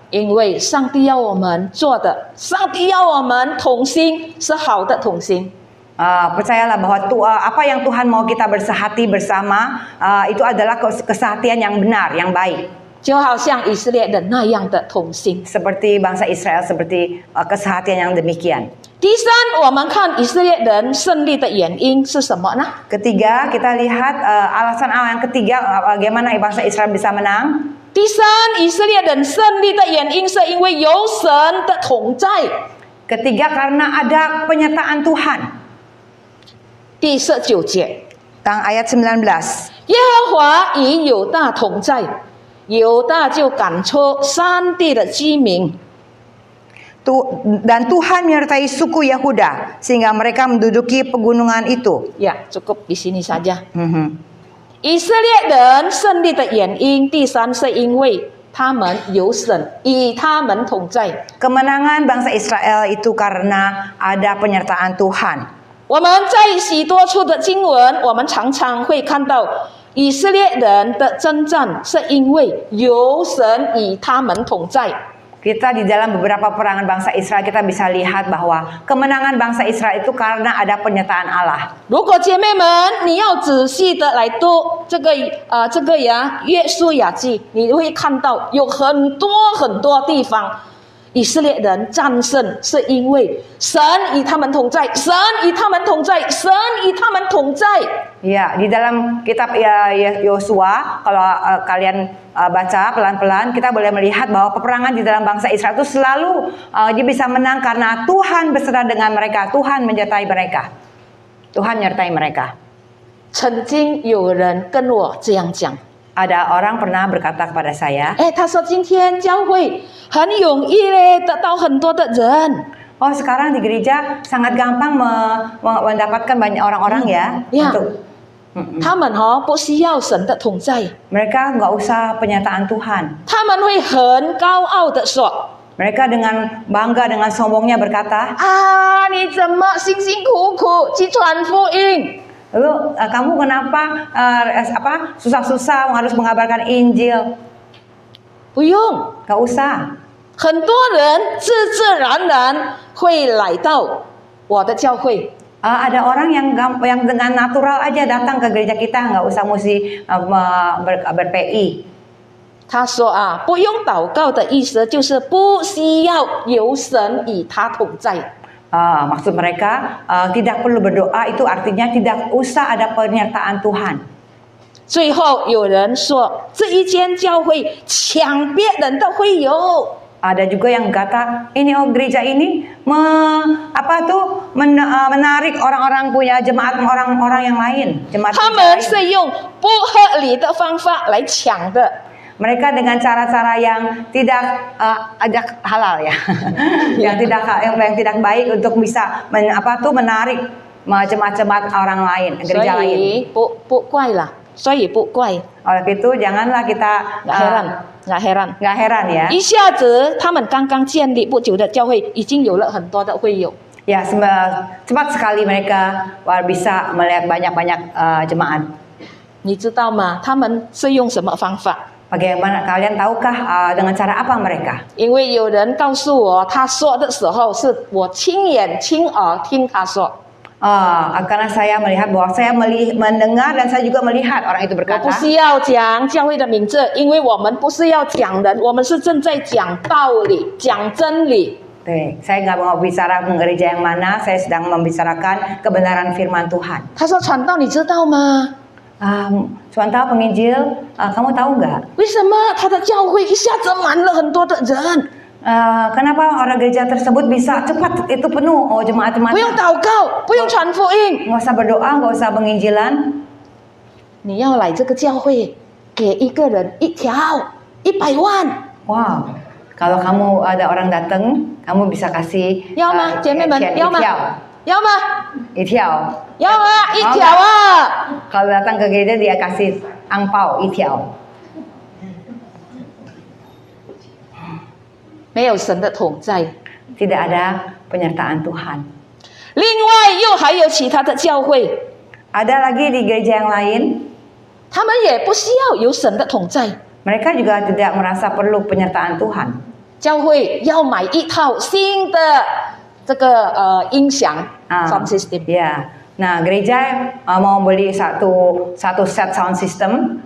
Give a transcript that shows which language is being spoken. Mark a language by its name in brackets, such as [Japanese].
[Chinese] 因为上帝要我们做的，上帝要我们同心，是好的同心。 [Indonesian] percayalah bahwa apa yang Tuhan mau kita bersehati bersama, itu adalah kesehatian yang benar, yang baik. [Chinese] 就好像以色列人那样的同心。 [Indonesian] Seperti bangsa Israel, seperti kesehatian yang demikian. [Chinese] 第三，我们看以色列人胜利的原因是什么呢？ [Indonesian] Ketiga, kita lihat alasan yang ketiga bagaimana bangsa Israel bisa menang. [Chinese] 第三，以色列人胜利的原因是因为有神的同在。 [Indonesian] Ketiga, karena ada penyertaan Tuhan. [Chinese] 第19节， [Indonesian] Ayat 19. [Chinese] 耶和华与犹大同在，犹大就赶出山地的居民。 [Indonesian] Dan Tuhan menyertai suku Yehuda sehingga mereka menduduki pegunungan itu. Ya, cukup di sini saja. [Chinese] 以色列人胜利的原因，第三是因为他们有神与他们同在。 [Indonesian] Kemenangan bangsa Israel itu karena ada penyertaan Tuhan. [Chinese] 我们在许多处的经文，我们常常会看到以色列人的征战，是因为有神与他们同在。 [Indonesian] Kita di dalam beberapa perangan bangsa Israel kita bisa lihat bahwa kemenangan bangsa Israel itu karena ada penyertaan Allah. [Chinese] 如果姐妹们，你要仔细的来读这个约书亚记，你会看到有很多地方，以色列人战胜是因为神与他们同在，神与他们同在，神与他们同在。 [Indonesian] Ya, di dalam kitab Yosua, kalau kalian baca pelan-pelan, kita boleh melihat bahwa peperangan di dalam bangsa Israel itu selalu dia bisa menang karena Tuhan beserta dengan mereka, Tuhan menyertai mereka, Tuhan menyertai mereka. [Chinese] 曾经有人跟我这样讲。 [Indonesian] Ada orang pernah berkata kepada saya, [Chinese] 他说今天教会很容易嘞，得到很多的人。 [Indonesian] oh sekarang di gereja sangat gampang mendapatkan banyak orang-orang ya, Ya. untuk [Chinese] 他们不需要神的同在， [Indonesian] mereka nggak usah penyertaan Tuhan. [Chinese] 他们会很高傲的说 [Indonesian] Mereka dengan bangga, dengan sombongnya berkata, [Chinese] 啊，你怎么辛辛苦苦去传福音？ [Indonesian] lalu kamu kenapa susah-susah harus mengabarkan Injil? [Chinese] 不用， [Indonesian] Gak usah. [Chinese] 很多人自然会来到我的教会。 [Indonesian] Ada orang yang dengan natural aja datang ke gereja kita, nggak usah mesti ber-PI. [Chinese] 他说啊，不用祷告的意思就是不需要有神与他同在。 [Indonesian] Maksud mereka tidak perlu berdoa, itu artinya tidak usah ada penyertaan Tuhan. [Chinese] 最后有人说，这一间教会抢别人的会友。 [Indonesian] Ada juga yang kata, ini gereja ini menarik orang-orang punya jemaat orang-orang yang lain. Jemaat [Chinese] 他 [Indonesian] gereja [Chinese] 们 [Indonesian] lain. [Chinese] 是用不合理的方法来抢的。 [Indonesian] Mereka dengan cara-cara yang tidak ajak halal ya, yang tidak baik untuk bisa menarik jemaat-jemaat orang lain, [Chinese] 所 [Indonesian] gereja lain. [Chinese] 以不怪啦，所以不怪， [Indonesian] Oleh itu janganlah kita nggak heran。 nggak heran ya. [Chinese] 一下子他们刚刚建立不久的教会已经有了很多的会友。 [Indonesian] Ya, cepat sekali mereka bisa melihat banyak-banyak jemaat. [Chinese] 你知道吗？他们是用什么方法？ [Indonesian] Bagaimana kalian tahukah dengan cara apa mereka? [Chinese] 因为有人告诉我，他说的时候是我亲眼亲耳听他说。 [Indonesian] Karena saya melihat bahwa saya mendengar dan saya juga melihat orang itu [Chinese] 我 [Indonesian] berkata. [Chinese] 不是要讲教会的名字，因为我们不是要讲人，我们是正在讲道理、讲真理。 [Indonesian] Saya nggak mau bicara gereja yang mana, saya sedang membicarakan kebenaran firman Tuhan. [Chinese] 他说传道，你知道吗？ [Indonesian] Tuhan tahu penginjil, kamu tahu nggak? [Chinese] 为什么他的教会一下子满了很多的人？ [Indonesian] Kenapa orang gereja tersebut bisa cepat itu penuh? Oh, jemaat-jemaat. [Chinese] 不用祷告，不用传福音， [Indonesian] Nggak usah berdoa, nggak usah penginjilan. [Chinese] 你要来这个教会，给一个人一条100万， [Indonesian] Wow, kalau kamu ada orang datang, kamu bisa kasih [Chinese] 要吗？姐妹们，要吗？要吗？ Itiao. 要吗？一条啊！ [Indonesian] Kalau datang ke gereja dia kasih angpau itiao. [Chinese] 没有神的同在。 [Indonesian] Tidak ada penyertaan Tuhan. [Chinese] 另外又还有其他的教会， [Indonesian] Ada lagi di gereja yang lain, [Chinese] 他们也不需要有神的同在。 [Indonesian] mereka juga tidak merasa perlu penyertaan Tuhan. [Chinese] 教会要买一套新的这个音响 sound system。 [Indonesian] Ya. Nah, gereja mau beli satu set sound system,